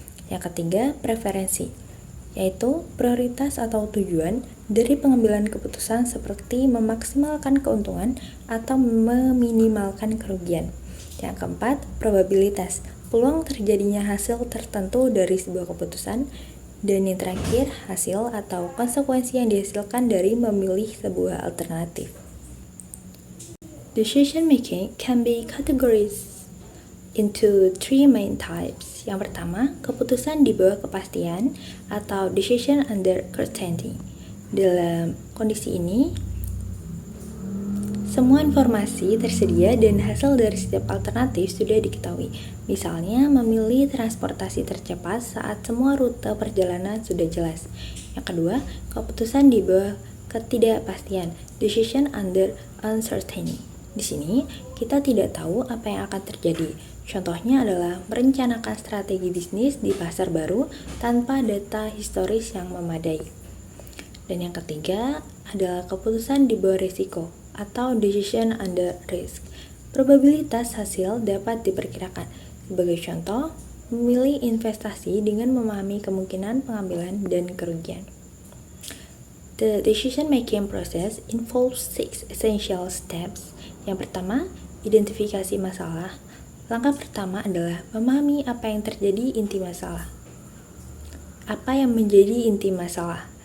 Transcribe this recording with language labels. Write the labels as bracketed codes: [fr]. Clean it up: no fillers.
[id] Yang ketiga, preferensi, yaitu prioritas atau tujuan dari pengambilan keputusan seperti memaksimalkan keuntungan atau meminimalkan kerugian. Yang keempat, probabilitas, peluang terjadinya hasil tertentu dari sebuah keputusan. Dan yang terakhir, hasil atau konsekuensi yang dihasilkan dari memilih sebuah alternatif. [en] Decision making can be categorized into three main types. [id] Yang pertama, keputusan di bawah kepastian atau [en] decision under certainty. [id] Dalam kondisi ini, semua informasi tersedia dan hasil dari setiap alternatif sudah diketahui. Misalnya, memilih transportasi tercepat saat semua rute perjalanan sudah jelas. Yang kedua, keputusan di bawah ketidakpastian, [en] decision under uncertainty. [id] Di sini, kita tidak tahu apa yang akan terjadi. Contohnya adalah merencanakan strategi bisnis di pasar baru tanpa data historis yang memadai. Dan yang ketiga adalah keputusan di bawah risiko atau [en] decision under risk. [id] Probabilitas hasil dapat diperkirakan. Sebagai contoh, memilih investasi dengan memahami kemungkinan pengambilan dan kerugian. [en] The decision-making process involves 6 essential steps. [id] Yang pertama, identifikasi masalah. Langkah pertama adalah memahami apa yang terjadi inti masalah. Apa yang menjadi inti masalah?